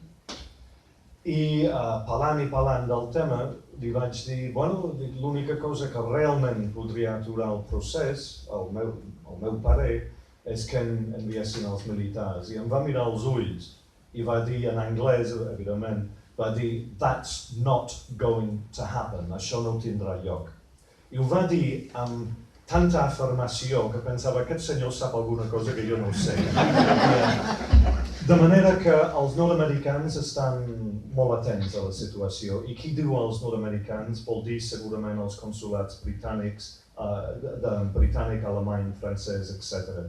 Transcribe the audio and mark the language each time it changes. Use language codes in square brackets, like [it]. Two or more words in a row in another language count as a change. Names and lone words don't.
[ca] I parlant del tema, li vaig dir, l'única cosa que realment podria aturar el procés, al meu parer, és que enviessin els militars. I em va mirar als ulls i va dir en anglès, evidentment, va dir, [en] that's not going to happen, [ca] això no tindrà lloc. I ho va dir amb tanta afirmació que pensava, aquest senyor sap alguna cosa que jo no sé. De manera que els nord-americans estan molt atents a la situació, i qui diu els nord-americans vol dir segurament els consolats britànics, britànic, alemany, francès, etc.